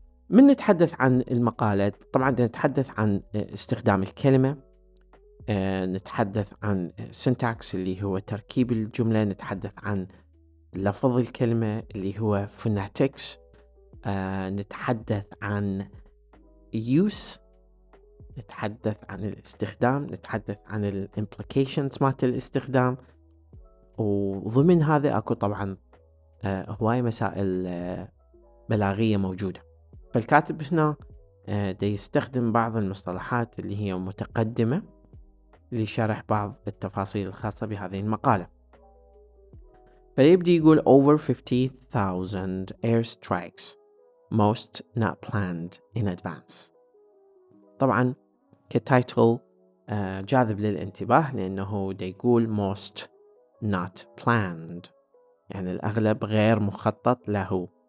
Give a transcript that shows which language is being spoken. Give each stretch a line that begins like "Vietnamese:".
Arabic: من نتحدث عن المقالة طبعا نتحدث عن استخدام الكلمة، نتحدث عن syntax اللي هو تركيب الجملة، نتحدث عن لفظ الكلمة اللي هو phonetics، نتحدث عن use، نتحدث عن الاستخدام، نتحدث عن ال implications مالت الاستخدام، وضمن هذا اكو طبعا هواي مسائل بلاغية موجودة. فالكاتب هنا دا يستخدم بعض المصطلحات اللي هي متقدمة لشرح بعض التفاصيل الخاصة بهذه المقالة. فيبدي يقول
English: over 50,000 airstrikes most not planned in advance.
Arabic: طبعا كتايتل جاذب للانتباه لأنه دا يقول
English: most not planned،
Arabic: يعني الأغلب غير مخطط له.